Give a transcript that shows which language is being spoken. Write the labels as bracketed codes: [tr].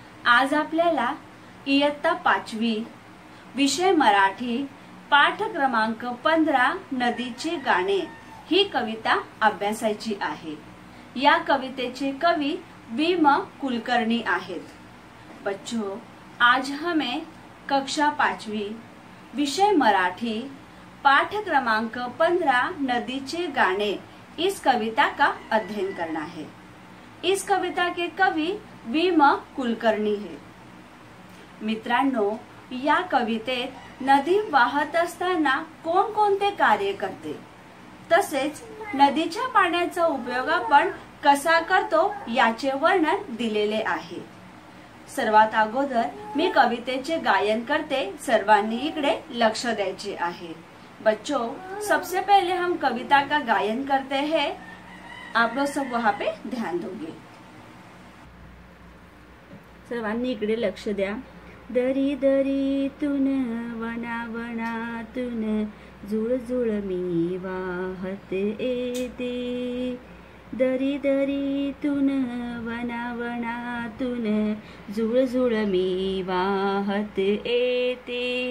[mr] आज आपल्याला इयत्ता 5वी विषय मराठी पाठ क्रमांक 15 नदीचे गाणे ही कविता अभ्यासायची आहे। या कवितेचे कवी भीम कुलकर्णी आहेत। [hi] बच्चों, आज हमें कक्षा 5वी विषय मराठी पाठ क्रमांक 15 नदीचे गाने इस कविता का अध्ययन करना है। इस कविता के कवि भीम कुलकर्णी है। [mr] मित्रांनो, या कवितेत नदी वाहत असताना कोणकोणते कार्य करते, तसेच नदीच्या पाण्याचा उपयोग आपण कसा करतो याचे वर्णन दिलेले आहे। सर्वात अगोदर मी कवितेचे गायन करते, सर्वांनी इकडे लक्ष द्यायचे आहे। [hi] बच्चों, सबसे पहले हम कविता का गायन करते हैं, आप लोग सब वहाँ पे ध्यान दोगे। [mr] सर्वांनी इकडे लक्ष द्या। दरी दरीतून वना वनातून जुळ जुळ मी वाहत येते। दरी दरीतून वना वनातून जुळ जुळ मी वाहत येते।